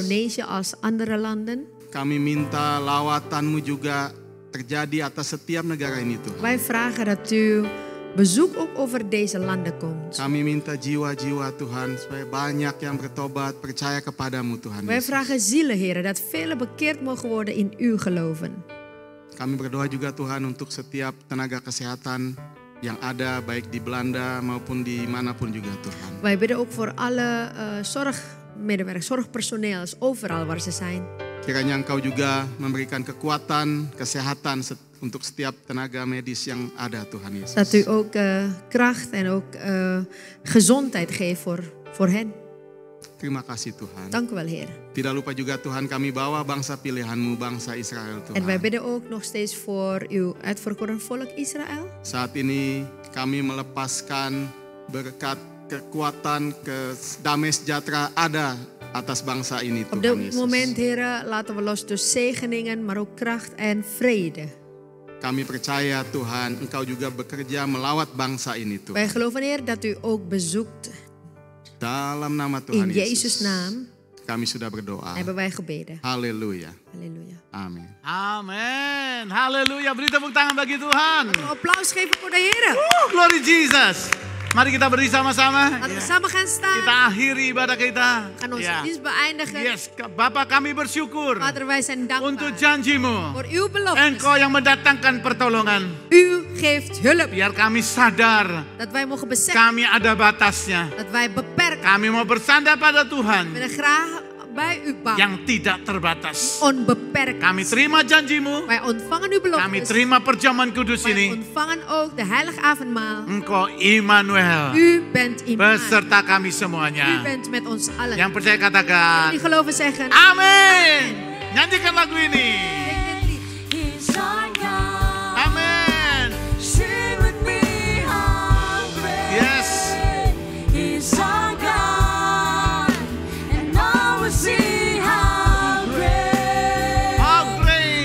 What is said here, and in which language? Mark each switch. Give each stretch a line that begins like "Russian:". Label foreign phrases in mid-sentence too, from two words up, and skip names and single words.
Dutch: Indonesië als andere landen.
Indonesian: Kami minta lawatan-Mu juga terjadi atas setiap negara ini Tuhan.
Dutch: Wij vragen dat u bezoek ook over deze landen komt.
Indonesian: Kami minta jiwa-jiwa Tuhan supaya banyak yang bertobat, percaya kepadamu Tuhan
Dutch: Wij Yesus. vragen zielen, Heer, dat velen bekeerd mogen worden in u geloven.
Indonesian: Kami berdoa juga Tuhan untuk setiap tenaga kesehatan yang ada baik di Belanda maupun di manapun juga Tuhan.
Dutch: Wij bidden ook voor alle zorgmedewerkers, zorgpersoneels, overal waar ze zijn.
Indonesian: Kiranya Engkau juga memberikan kekuatan, kesehatan untuk setiap tenaga medis yang ada Tuhan Yesus.
Dutch: Dat u ook kracht en ook gezondheid geeft voor hen.
Indonesian: Terima kasih Tuhan.
Dutch: Dank u wel, Heer.
Indonesian: Tidak lupa juga Tuhan kami bawa bangsa pilihan-Mu, bangsa Israel
Dutch: En wij
Indonesian: Tuhan.
Dutch: bidden ook nog steeds voor uw uitverkoren volk Israël.
Indonesian: Saat ini kami melepaskan berkat, kekuatan, damai sejahtera ada atas bangsa ini
Dutch: Op
Indonesian: Tuhan dit Yesus.
Dutch: moment, Heer, laten we los dus zegeningen, maar ook kracht en vrede.
Indonesian: Kami percaya Tuhan Engkau juga bekerja melawat bangsa ini Tuhan.
Dutch: Wij geloven, Heer, dat u ook bezoekt.
Indonesian: Dalam nama Tuhan
Dutch: In Jezus' naam
Indonesian: kami sudah berdoa.
Dutch: hebben wij gebeden.
Indonesian: Haleluya.
Dutch: Halleluja. Amin. Amin. Haleluya.
Indonesian: Beri tepuk tangan bagi Tuhan.
Dutch: Een applaus geven voor de Heer.
English: Glory Jesus.
Indonesian: Mari kita berdiri sama-sama.
Dutch: Laten we samen gaan staan.
Indonesian: Kita akhiri ibadah kita.
Dutch: Gaan onze
Indonesian: Ya.
Dutch: dienst beëindigen.
Indonesian: Yes, Bapak kami bersyukur
Dutch: Vader, wij zijn
Indonesian: untuk
Dutch: dankbaar
Indonesian: janji-Mu.
Dutch: voor uw beloftes.
Indonesian: Engkau yang mendatangkan pertolongan.
Dutch: U geeft hulp.
Indonesian: Biar kami sadar
Dutch: Dat wij mogen beseffen
Indonesian: kami ada batasnya.
Dutch: dat wij beperkt.
Indonesian: Kami mau bersandar pada
Dutch: We
Indonesian: Tuhan
Dutch: willen graag bij u bouwen.
Indonesian: yang tidak terbatas.
Dutch: Onbeperkt.
Indonesian: Kami terima janji-Mu.
Dutch: Wij ontvangen uw
Indonesian: Kami
Dutch: beloftes.
Indonesian: terima perjamuan kudus
Dutch: Wij
Indonesian: ini.
Dutch: ontvangen ook de heilige avondmaal.
Indonesian: Engkau Immanuel.
Dutch: U bent iemand.
Indonesian: Beserta kami
Dutch: U
Indonesian: semuanya.
Dutch: bent met ons allen.
Indonesian: Yang percaya katakan.
Dutch: Die geloven zeggen.
Indonesian: Amin. Nyanyikan lagu ini.
English: He's our God.
Indonesian: Amin.
English: Sing with me, how great Yes. is our God, and all will see how great, How great.